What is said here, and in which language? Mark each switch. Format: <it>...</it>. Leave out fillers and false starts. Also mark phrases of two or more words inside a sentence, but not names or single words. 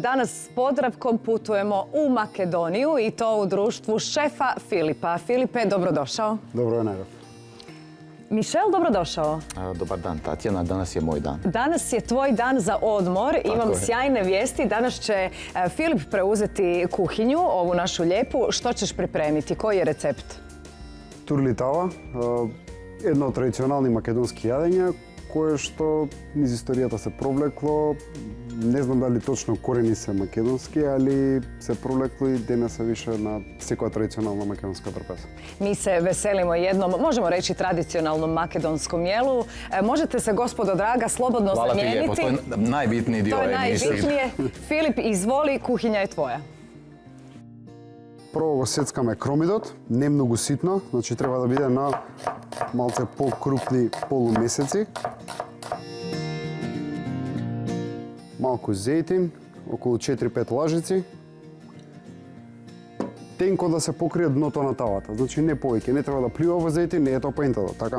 <hr>Danas s Podravkom putujemo u Makedoniju i to u društvu šefa Filipa. Filipe, dobrodošao. Dobro, Najraf. Mišel, dobrodošao. Dobar dan, Tatjana. Danas je moj dan. Danas je tvoj dan za odmor. Imam sjajne vijesti. Danas će Filip preuzeti kuhinju, ovu našu lijepu. Što ćeš pripremiti? Koji je recept?</hr> <mk>Турли тава, едно од традиционални македонски јадења, кое што низ историјата се провлекло. Не знам дали точно корени се македонски, али се провлекло и денеса више на секоја традиционална македонска трпеза.</mk> <hr>Mi se veselimo jednom, možemo reći, tradicionalnom makedonskom jelu. Možete se, gospodo draga, slobodno zamijeniti. Hvala ti lijepo, to je najbitniji dio emisije. To je najbitnije. Filip, izvoli, kuhinja je tvoja.</hr> <mk>Прво го сецкаме кромидот, не многу ситно, значи треба да биде на малце покрупни полумесеци. Малку зејтин, околу 4-5 лажици. Тенко да се покрие дното на тавата, значи не повеќе, не треба да плива во зејтин, не е тоа поентата, така.</mk>